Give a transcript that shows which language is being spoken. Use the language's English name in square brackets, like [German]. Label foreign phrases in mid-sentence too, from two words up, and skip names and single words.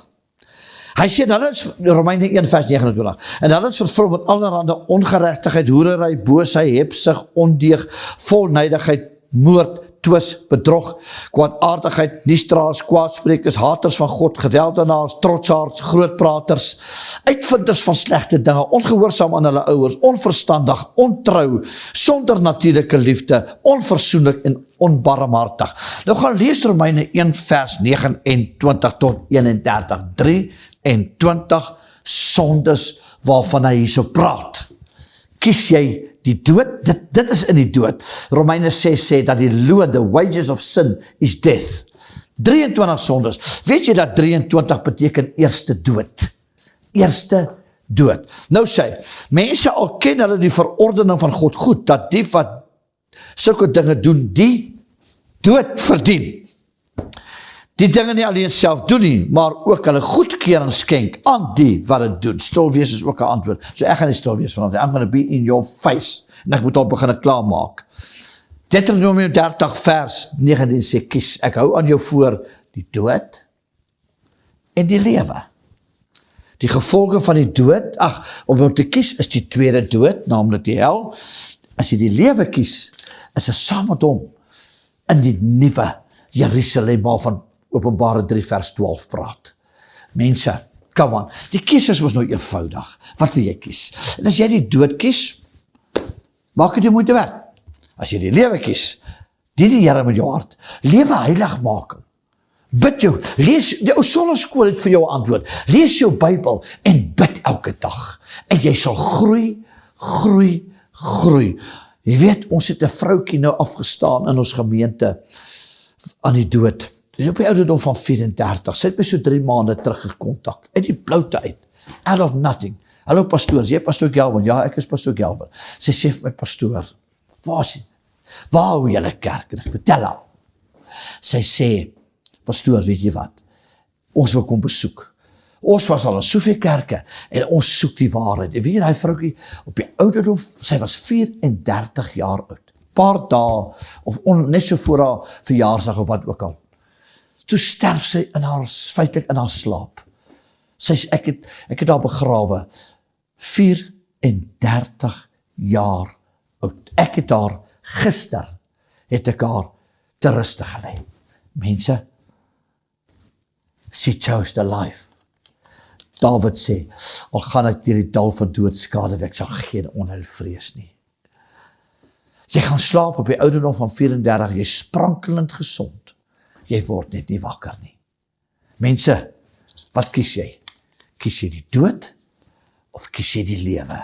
[Afrikaans] Hy sê, dat is Romeine 1 vers 29, en dat is vervul met allerhande ongeregtigheid, hoerery, boosheid, hebsug, ondeug, volnydigheid, moord, twis, bedrog, kwaadaardigheid, niestraals, kwaadsprekers, haters van God, geweldenaars, trotsaards, grootpraters, uitvinders van slegte dinge, ongehoorsaam aan hulle ouers, onverstandig, ontrou, sonder natuurlike liefde, onversoenlik en onbarmhartig. Nou gaan lees Romeine 1 vers 29 tot 31, 23 sondes waarvan hy hierso praat. Kies jy die dood? Dit is in die dood. Romeine 6 sê dat die loon, [English] the wages of sin is death. [Afrikaans] 23 sondes. Weet jy dat 23 beteken eerste dood? Eerste dood. Nou sê, mense al ken hulle die verordening van God goed, dat die wat sulke dinge doen, die dood verdien. Die dinge nie alleen self doen nie, maar ook hulle goedkeuring skenk aan die wat het doen. Stil wees is ook 'n antwoord. So ek gaan nie stil wees vanavond. [English] I'm going to be in your face. [Afrikaans] En ek moet al begin klaarmaak. Deuteronomium 30 vers 19 sê, kies, ek hou aan jou voor die dood en die lewe. Die gevolge van die dood, om te kies is die tweede dood, naamlik die hel. As jy die lewe kies, is jy saam met hom in die nuwe Jerusalem waarvan Openbare 3 vers 12 praat. Mense, [English] come on, [Afrikaans] die keuses was nou eenvoudig. Wat wil jy kies? En as jy die dood kies, maak dit die moeite werd. As jy die lewe kies, dien die Here met jou hart. Lewe heiligmaking. Bid jou, lees, die ou sonneskool het vir jou antwoord. Lees jou Bybel en bid elke dag. En jy sal groei. Jy weet, ons het 'n vroukie nou afgestaan in ons gemeente aan die dood. Op die ouderdom van 34, sy het my so 3 maande terug gekontak, uit die bloute uit, [English] out of nothing. [Afrikaans] Hallo pastoor, jy pastoor Gelvin? Ja, ek is pastoor Gelvin. Sy sê vir my, pastoor, waar hou julle kerk? En ek vertel haar. Sy sê, pastoor, weet jy wat? Ons wil kom besoek. Ons was al in soveel kerke, en ons soek die waarheid. En weet jy, die vroukie, op die ouderdom, sy was 34 jaar oud. Paar dae, of net so voor haar verjaarsdag, of wat ook al. Toe sterf sy feitlik in haar slaap. Ek het haar begrawe, 34 jaar oud. Ek het haar gister, het ek haar te ruste gelê. Mense, [English] she chose the life. [Afrikaans] David sê, al gaan ek deur die dal van doodskade, ek sal geen onheil vrees nie. Jy gaan slaap op die ouderdom van 34, jy is sprankelend gesond. Jy word net nie wakker nie. Mense, wat kies jy? Kies jy die dood of kies jy die lewe?